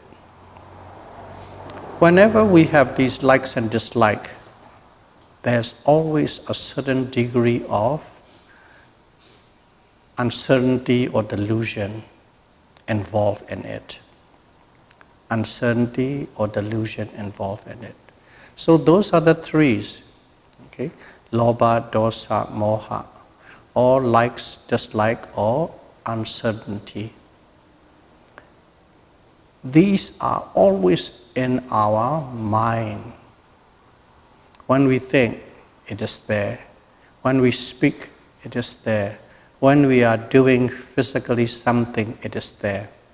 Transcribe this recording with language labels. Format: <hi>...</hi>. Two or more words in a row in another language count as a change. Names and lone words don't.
<en>Whenever we have these likes and dislikes, there's always a certain degree of uncertainty or delusion involved in it. Uncertainty or delusion involved in it. So those are the threes. Okay?</en> <pi>Lobha, dosa, moha,</pi> <en>or likes, dislike, or uncertainty. These are always in our mind. When we think, it is there. When we speak, it is there. When we are doing physically something, it is there.</en>